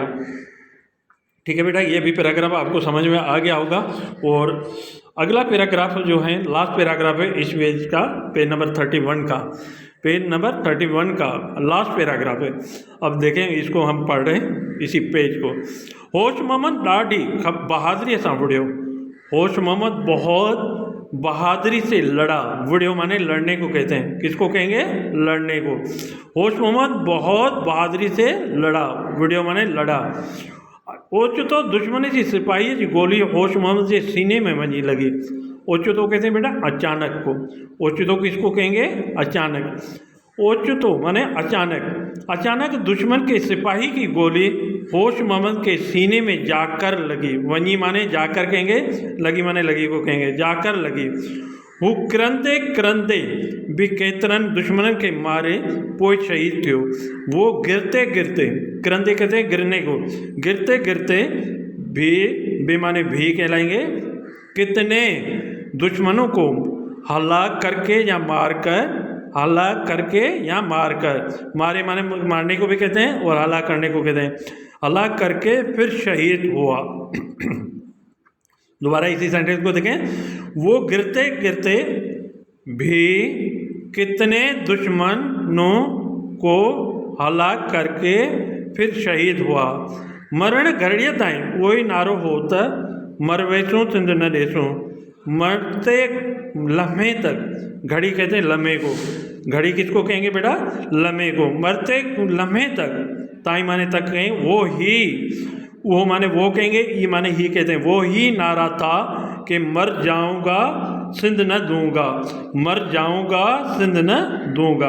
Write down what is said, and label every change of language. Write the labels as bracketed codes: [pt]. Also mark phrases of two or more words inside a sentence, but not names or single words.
[ur] ٹھیک ہے بیٹا، یہ بھی پیراگراف آپ کو سمجھ میں آ گیا ہوگا. اور اگلا پیراگراف جو ہے، لاسٹ پیراگراف ہے اس پیج کا، پیج نمبر 31 کا، پیج نمبر 31 کا لاسٹ پیراگراف ہے. اب دیکھیں، اس کو ہم پڑھ رہے ہیں اسی پیج کو. [sd] होश मोहम्मद ॾाढी बहादुरी सां विढ़ियो। [ur] ہوش محمد بہت بہادری سے لڑا. وڈھیو مانے لڑنے کو کہتے ہیں، کس کو کہیں گے، لڑنے کو. ہوش محمد بہت بہادری سے لڑا، وڈھیو مانے لڑا. [sd] ओचितो दुश्मन जी सिपाही जी गोली होश मोहम्मद के सीने में वञी लगी। [ur] اوچتو کہتے ہیں بیٹا اچانک کو۔ اوچتو کس کو کہیں گے، اچانک. اوچتو مانے اچانک. اچانک دشمن کے سپاہی کی گولی ہوش محمد کے سینے میں جا کر لگی. ونجی مانے جا کر کہیں گے، لگی مانے لگی کو کہیں گے، جا کر لگی. [sd] हू किरंदे किरंदे भी केतिरनि दुश्मन के मारे पोइ शहीद थियो। [ur] وہ گرتے گرتے، کرندے کہتے ہیں گرنے کو، گرتے گرتے بھی مانے بھی کہلائیں گے، کتنے دشمنوں کو ہلاک کر کے یا مار کر، ہلاک کر کے یا مار کر، مارے مانے مارنے کو بھی کہتے ہیں اور ہلاک کرنے کو کہتے ہیں، ہلاک کر کے پھر شہید ہوا. دوبارہ اسی سینٹینس کو دیکھیں۔ وہ گرتے گرتے بھی کتنے دشمنوں کو ہلاک کر کے پھر شہید ہوا. [sd] मरण घड़िया ताईं उहो ई नारो हो त मरवेसूं सिंध न ॾेसूं। [ur] مرتے لمحے تک، گھڑی کہتے ہیں لمحے کو، گھڑی کس کو کہیں گے بیٹا، لمحے کو. مرتے لمحے تک، تائی مانے تک کہیں، وہ مانے وہ کہیں گے، یہ مانے ہی کہتے ہیں، وہی نعرہ تھا کہ مر جاؤں گا سندھ نہ دوں گا، مر جاؤں گا سندھ نہ دوں گا.